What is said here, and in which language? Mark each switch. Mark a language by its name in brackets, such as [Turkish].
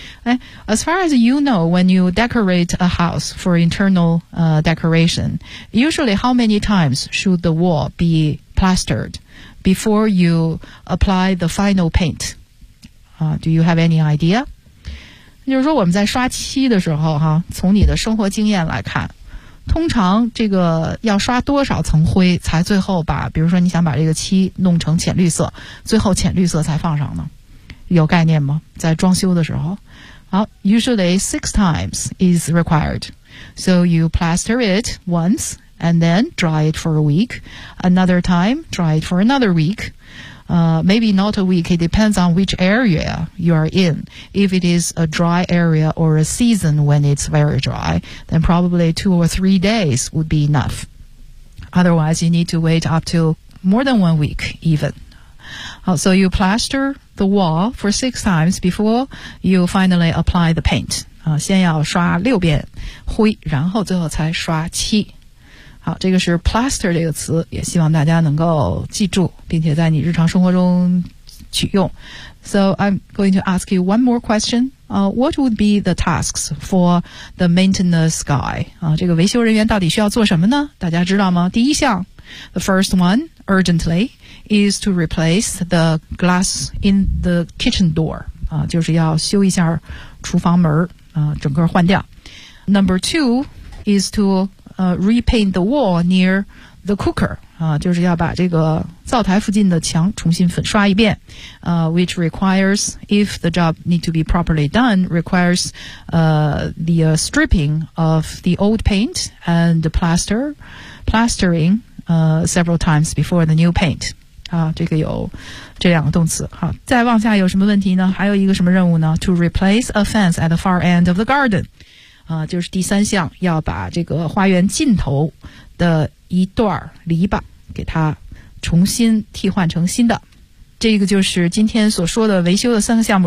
[English] 哎 ，as far as you know, when you decorate a house for internal decoration, usually how many times should the wall be plastered before you apply the final paint? Do you have any idea? [Chinese] 就是说我们在刷漆的时候哈，从你的生活经验来看。通常这个要刷多少层灰才最后把，比如说你想把这个漆弄成浅绿色，最后浅绿色才放上呢？有概念吗？在装修的时候。好 ， [English] usually six times is required. So you plaster it once and then dry it for a week. Another time, dry it for another week. Maybe not a week. It depends on which area you are in. If it is a dry area or a season when it's very dry, then probably 2 or 3 days would be enough. Otherwise, you need to wait up to more than 1 week even. So you plaster the wall for 6 times before you finally apply the paint. [Chinese] 先要刷六遍灰，然后最后才刷漆。好，这个是 plaster 这个词，也希望大家能够记住，并且在你日常生活中取用。 [English] So I'm going to ask you one more question. What would be the tasks for the maintenance guy? [Chinese] 这个维修人员到底需要做什么呢？大家知道吗？第一项 [English] ，the first one urgently is to replace the glass in the kitchen door. [Chinese] 就是要修一下厨房门整个换掉。 [English] Number two is to repaint the wall near the cooker, [Chinese] 就是要把这个灶台附近的墙重新粉刷一遍, [English] which requires, if the job need to be properly done, requires the stripping of the old paint and the plastering several times before the new paint. [Chinese] 这个有这两个动词。好，再往下有什么问题呢？还有一个什么任务呢？ [English] To replace a fence at the far end of the garden. [Chinese] 就是第三项，要把这个花园尽头的一段篱笆给它重新替换成新的。这个就是今天所说的维修的三个项目。